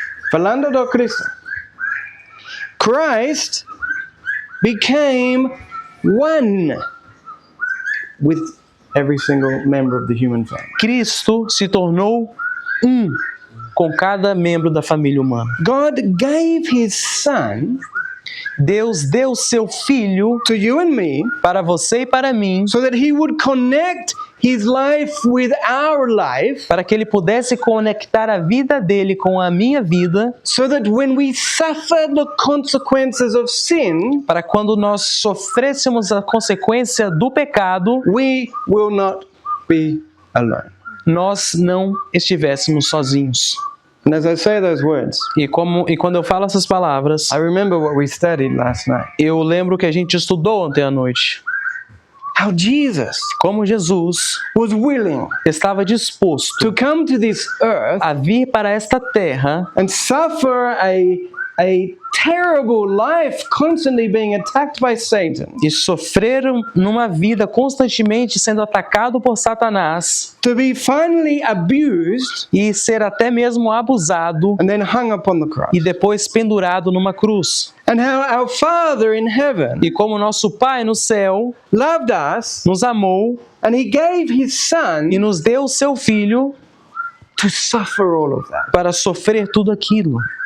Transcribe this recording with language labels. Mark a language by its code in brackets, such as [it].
[pt] Falando do Cristo. [en] Christ became one with every single member of the human family. [pt] Cristo se tornou um com cada membro da família humana. [en] God gave his son [pt] Deus deu seu Filho [en] to you and me [pt] para você e para mim, [en] so that he would connect his life with our life, [pt] para que Ele pudesse conectar a vida dele com a minha vida, [en] so that when we suffer the consequences of sin, [pt] para quando nós sofrêssemos a consequência do pecado, [en] we will not be alone. [pt] nós não estivéssemos sozinhos. [en] And as I say those words, [pt] E quando eu falo essas palavras, [en] I remember what we studied last night. [pt] eu lembro que a gente estudou ontem à noite. [en] How Jesus [pt] Como Jesus [en] was willing [pt] estava disposto [en] to come to this earth [pt] a vir para esta terra [en] and suffer a terrible life constantly being attacked by Satan, [pt] e sofrer numa vida constantemente sendo atacado por Satanás [en] to be finally abused [pt] e ser até mesmo abusado [en] and then hung upon the cross. [pt] e depois pendurado numa cruz. [en] And how our Father in heaven [pt] E como nosso Pai no céu [en] loved us [pt] nos amou [en] and he gave his son [pt] e nos deu o seu Filho [en] to suffer all of that. [pt] para sofrer tudo aquilo.